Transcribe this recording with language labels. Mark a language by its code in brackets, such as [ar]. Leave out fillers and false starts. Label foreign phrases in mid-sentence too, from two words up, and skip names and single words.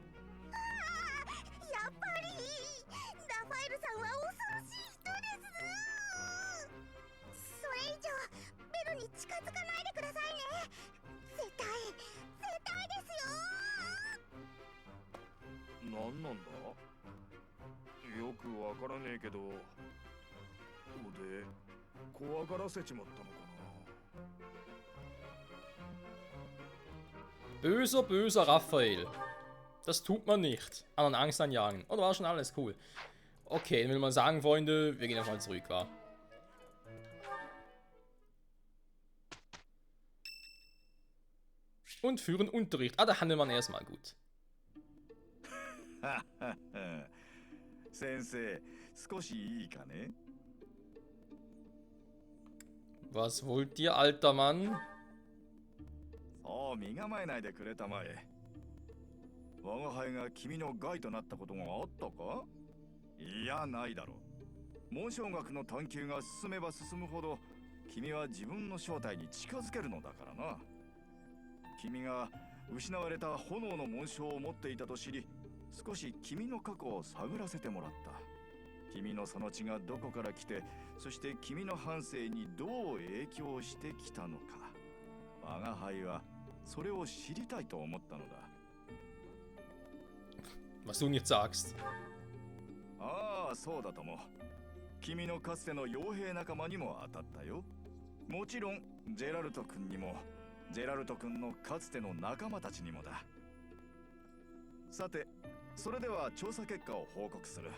[ja] やっぱりラファエルさんは恐ろしい人です。それ以上ベルに近づかないでくださいね。絶対ですよ。なんなんだ？よくわからねえけど、おで怖がらせちまったのかな。 [de] Böser, böser Raphael. Das tut man nicht. Anderen Angst anjagen. Oder war schon alles cool? Okay, dann will man sagen, Freunde, wir gehen nochmal zurück, wa? Und führen Unterricht. Ah, da handelt man erstmal gut. [ja] 先生、少しいいかね？ [de] Was wollt ihr, alter Mann? [ja] そう身構えないでくれたまえ。我が輩が君の害となったことがあったか？いや、ないだろう。紋章学の探求が進めば進むほど、君は自分の正体に近づけるのだからな。君が失われた炎の紋章を持っていたと知り、少し君の過去を探らせてもらった。君のその血がどこから来て、そして君の半生にどう影響してきたのか。我が輩はそれを知りたいと思ったのだ。 [de] Was du nicht sagst. [ja] ああ、そうだとも。君のかつての傭兵仲間にも当たったよ。もちろんジェラルト君にも、ジェラルト君のかつての仲間たちにもだ。さて、それでは調査結果を報告する。